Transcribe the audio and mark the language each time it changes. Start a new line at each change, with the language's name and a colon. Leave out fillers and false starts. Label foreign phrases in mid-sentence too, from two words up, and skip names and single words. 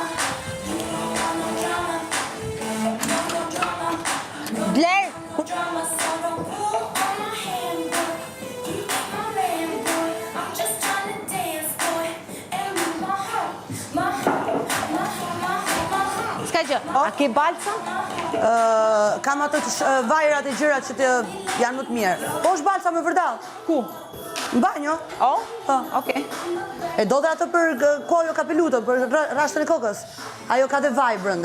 English: You don't want no drama, no drama, Blair. no drama. So don't pull on my hand, boy. You ain't my man, boy. I'm just trying to dance, boy, and move my heart, my heart, my heart, my heart, my heart.
Albanian: Ska gjë. A ke balsa? Kam ato vajrat e gjërat që të janë më të mirë. Po është balsa me vërdall. Ku? Në banjo. Oh? Po. Okej. E do dhe atë për kojo kapelutën, për rashtën e kokës. Ajo ka dhe vaj brenda.